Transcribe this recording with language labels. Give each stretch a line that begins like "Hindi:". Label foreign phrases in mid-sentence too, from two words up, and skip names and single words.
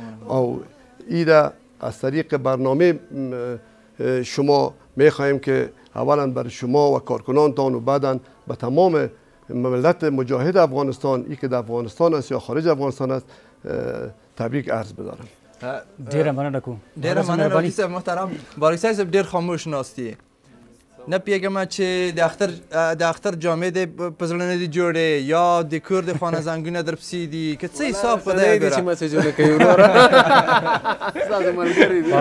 Persian: او ایده از طریق برنامه شما می‌خواهیم که اولا بر شما و کارکنانتان و بعدا به تمام ملت مجاهد افغانستان ای که در افغانستان است یا خارج افغانستان است تبریک عرض بدارم.
Pashto: ډېره مننه کوم. ډېره مننه حاجي صاحب محترم. بارک صاحب ډېر خاموش ناستې نه پیږم چې د اختر جامې دې په زړه نه دي جوړې یا د کور د خانه زنګونه در پسې دي که څه حساب خدای ګوره چې مسیجونه کوي وروره ستاسو ملګري دي